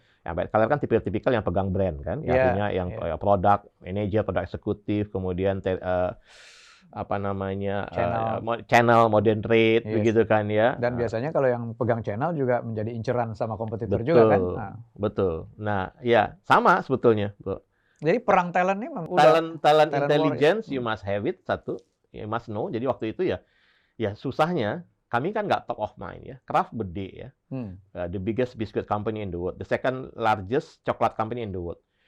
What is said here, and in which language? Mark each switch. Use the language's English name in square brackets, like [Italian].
[Indonesian] Yang white collar kan tipikal yang pegang brand kan, artinya yang product manager, product eksekutif, kemudian apa namanya channel, modern trade, begitu kan ya. Dan biasanya kalau yang pegang channel juga menjadi inceran sama kompetitor juga kan. Betul. Nah, ya sama sebetulnya, bro. Jadi perang talent ini [English] talent intelligence you must have it, satu, you must know. [Indonesian] Jadi waktu itu ya susahnya, kami kan nggak [English] top of mind [Indonesian] ya. [English] Kraft [Indonesian] gede ya, [English] the biggest biscuit company in the world, the second largest chocolate company in the world.